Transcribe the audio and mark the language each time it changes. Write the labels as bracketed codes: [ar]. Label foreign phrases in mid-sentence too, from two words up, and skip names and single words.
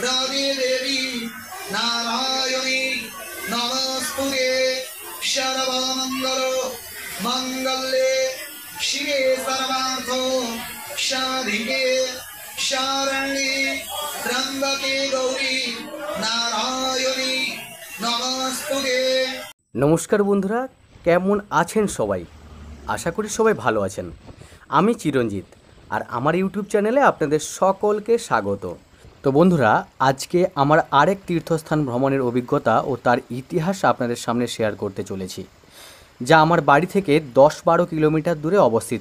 [sa] नमस्ते देवी नारायणी नमस्ते सर्वमंगल मंगल्ये शिवे सर्वार्थ साधिके शरण्ये त्र्यंबके गौरी नारायणी नमस्ते। [bn] নমস্কার বন্ধুরা, কেমন आছেন সবাই? আশা করি সবাই ভালো আছেন। আমি চিরঞ্জিত আর আমার ইউটিউব চ্যানেলে আপনাদের সকলকে স্বাগত। তো বন্ধুরা, আজকে আমার আরেক তীর্থস্থান ভ্রমণের অভিজ্ঞতা ও তার ইতিহাস আপনাদের সামনে শেয়ার করতে চলেছি, যা আমার বাড়ি থেকে 10-12 কিলোমিটার দূরে অবস্থিত।